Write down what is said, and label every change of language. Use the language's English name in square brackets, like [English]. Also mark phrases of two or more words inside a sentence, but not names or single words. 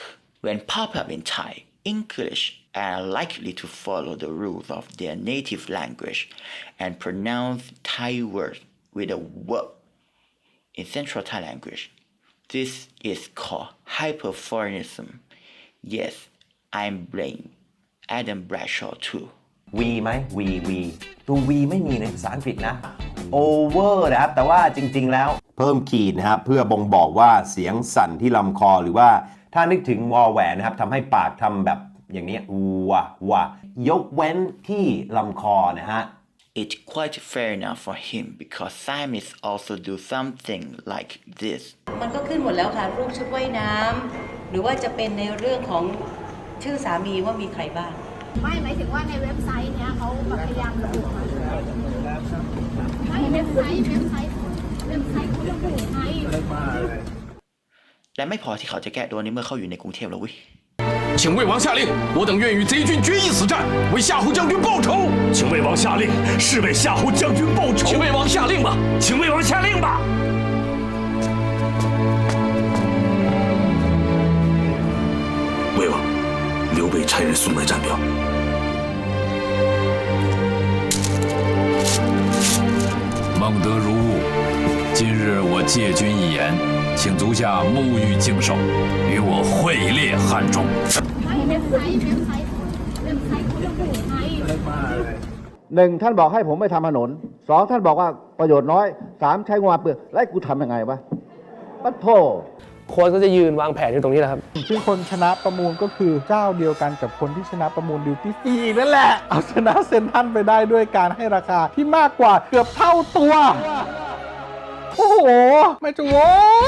[English] When pop up in Thai, English are likely to follow the rules of their native language and pronounce Thai words with a verb in Central Thai language. This is called hyperforeignism. Yes, I'm blaming Adam Bradshaw too. [Thai] V ไหม V ตัว V ไม่มีในภาษาอังกฤษนะ over นะครับแต่ว่าจริงๆแล้วเพิ่มขีดนะครับเพื่อบ่งบอกว่าเสียงสั่นที่ลำคอหรือว่าถ้านึกถึงวอแหวนนะครับทำให้ปากทำแบบอย่างนี้วายกเว้นที่ลำคอนะฮะ [English] It's quite fair enough for him because Siamese also do something like this. [Thai] มันก็ขึ้นหมดแล้วค่ะรูปชุดว่ายน้ำหรือว่าจะเป็นในเรื่องของชื่อสามีว่ามีใครบ้าง ไม่หมายถึงว่าในเว็บไซต์เนี้ยเขาพยายามระบุมาไม่เว็บไซต์เขาระบุให้ และไม่พอที่เขาจะแก้ตัวนี้เมื่อเขาอยู่ในกรุงเทพแล้วเว้ย [Chinese] 请魏王下令，我等愿与贼军决一死战，为夏侯将军报仇。请魏王下令，是为夏侯将军报仇。请魏王下令吧，请魏王下令吧。魏王，刘备差人送来战表。孟德如晤，今日我借君一言，请足下沐浴净手，与我会列汉中。 [Thai] หนึ่งท่านบอกให้ผมไม่ทำถนนสองท่านบอกว่าประโยชน์น้อยสามใช้งบเปลือกแล้วกูทำยังไงวะปัดโธ่โค้ชก็จะยืนวางแผนอยู่ตรงนี้แหละครับ ซึ่งคนชนะประมูลก็คือเจ้าเดียวกันกับคนที่ชนะประมูล [English] duty free [Thai] นั่นแหละเอาชนะเซ็นทรัลไปได้ด้วยการให้ราคาที่มากกว่าเกือบเท่าตัวโอ้โหไม่จะโว้ย